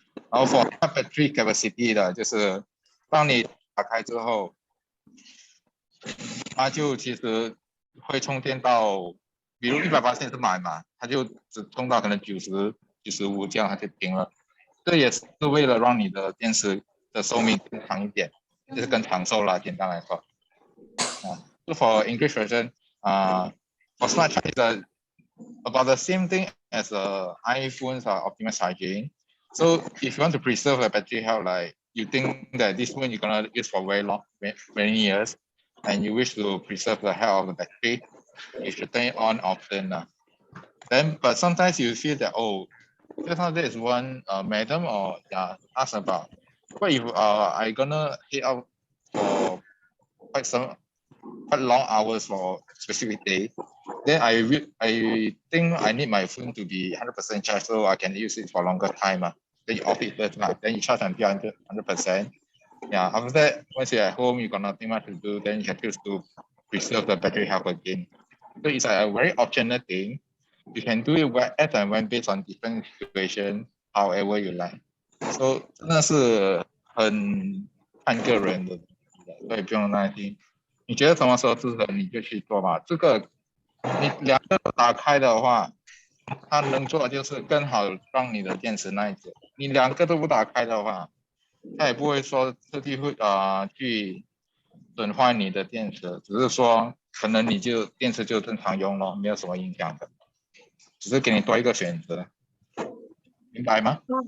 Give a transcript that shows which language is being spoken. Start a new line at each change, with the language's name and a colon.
Chinese: 然后
English: for battery capacity
Chinese: 的，就是当你打开之后，它就其实会充电到，比如180%是满嘛，它就只充到可能90、95这样它就停了。这也是为了让你的电池的寿命更长一点，就是更长寿啦，简单来说。
English: So for English version, for Smart Charge is about the same thing as iPhone's optimized charging. So if you want to preserve the battery health, like you think that this one you're gonna use for many years, and you wish to preserve the health of the battery, you should turn it on often. Then, but sometimes you feel that just now there is one madam or asked about what if I gonna head out for quite long hours for specific day, then I think I need my phone to be 100% charged so I can use it for longer time. Then you off it first, then you charge until 100%. Yeah, after that, once you're at home, you got nothing much to do, then you can choose to preserve the battery health again. So it's like a very optional thing. You can do it as and when based on different situation, however you like.
Chinese: So 真的是很看个人的，所以不用担心。你觉得什么时候适合你就去做吧。这个你两个打开的话，它能做的就是更好让你的电池耐久。你两个都不打开的话，它也不会说特地会去损坏你的电池，只是说可能你就电池就正常用咯，没有什么影响的，只是给你多一个选择，明白吗？